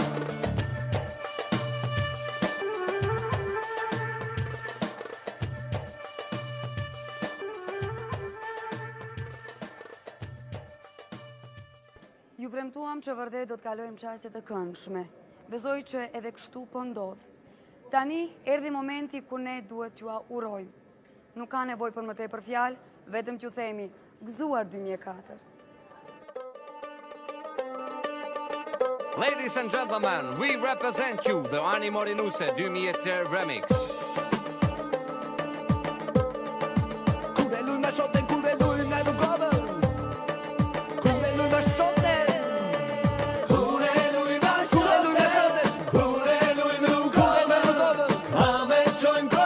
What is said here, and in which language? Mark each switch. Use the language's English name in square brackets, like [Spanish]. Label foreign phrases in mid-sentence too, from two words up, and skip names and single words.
[Albanian] Ju premtuam që vërtet do të kalojmë çaste të këndshme. Besoj që edhe kështu po ndodh. Tani erdhi momenti ku ne duhet t'ju urojmë. Nuk ka nevojë për më tepër fjalë, vetëm t'ju themi gëzuar 2004. [English] Ladies and gentlemen, we represent you, the Ani Morinuse 2003 remix. [Albanian] Kure luj me shoten, kure luj me rrugovën. Kure luj me shoten. Kure luj me shoten. Kure luj me rrugovën. A me qojmë kosë.